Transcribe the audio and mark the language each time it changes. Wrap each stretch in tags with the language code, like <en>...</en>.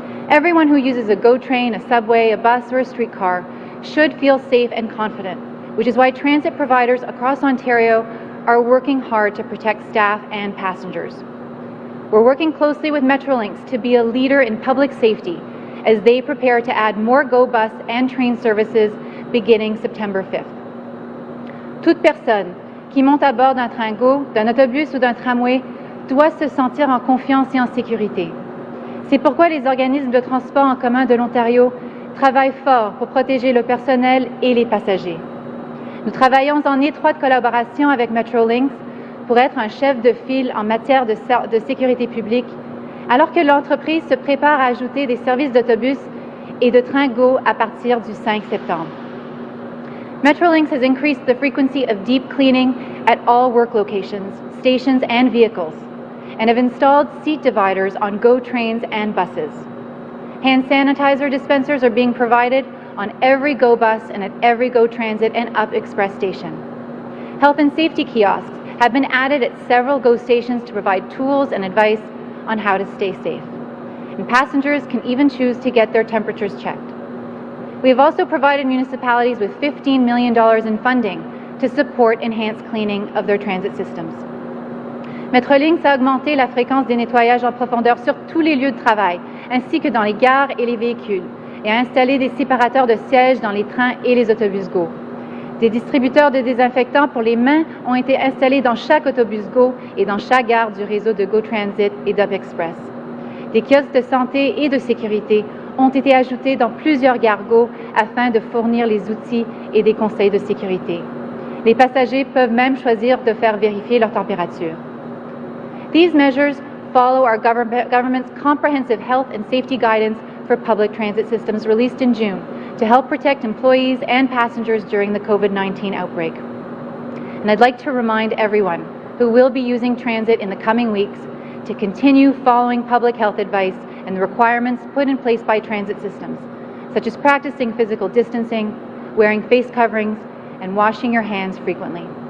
<en>Everyone who uses a GO train, a subway, a bus, or a streetcar should feel safe and confident, which is why transit providers across Ontario are working hard to protect staff and passengers. We're working closely with Metrolinx to be a leader in public safety as they prepare to add more GO bus and train services beginning September 5th.</en> <fr>Toute personne qui monte à bord d'un train GO, d'un autobus ou d'un tramway doit se sentir en confiance et en sécurité. C'est pourquoi les organismes de transport en commun de l'Ontario travaillent fort pour protéger le personnel et les passagers. Nous travaillons en étroite collaboration avec Metrolinx pour être un chef de file en matière de sécurité publique, alors que l'entreprise se prépare à ajouter des services d'autobus et de trains GO à partir du 5 septembre.</fr> <en>Metrolinx has increased the frequency of deep cleaning at all work locations, stations, and vehicles, and have installed seat dividers on GO trains and buses. Hand sanitizer dispensers are being provided on every GO bus and at every GO Transit and Up Express station. Health and safety kiosks have been added at several GO stations to provide tools and advice on how to stay safe. And passengers can even choose to get their temperatures checked. We have also provided municipalities with $15 million in funding to support enhanced cleaning of their transit systems.</en> <fr>Metrolinx a augmenté la fréquence des nettoyages en profondeur sur tous les lieux de travail, ainsi que dans les gares et les véhicules, et a installé des séparateurs de sièges dans les trains et les autobus GO. Des distributeurs de désinfectants pour les mains ont été installés dans chaque autobus GO et dans chaque gare du réseau de GO Transit et d'Up Express. Des kiosques de santé et de sécurité ont été ajoutés dans plusieurs gares GO afin de fournir les outils et des conseils de sécurité. Les passagers peuvent même choisir de faire vérifier leur température.</fr> <en>These measures follow our government's comprehensive health and safety guidance for public transit systems released in June to help protect employees and passengers during the COVID-19 outbreak. And I'd like to remind everyone who will be using transit in the coming weeks to continue following public health advice and the requirements put in place by transit systems, such as practicing physical distancing, wearing face coverings, and washing your hands frequently.</en>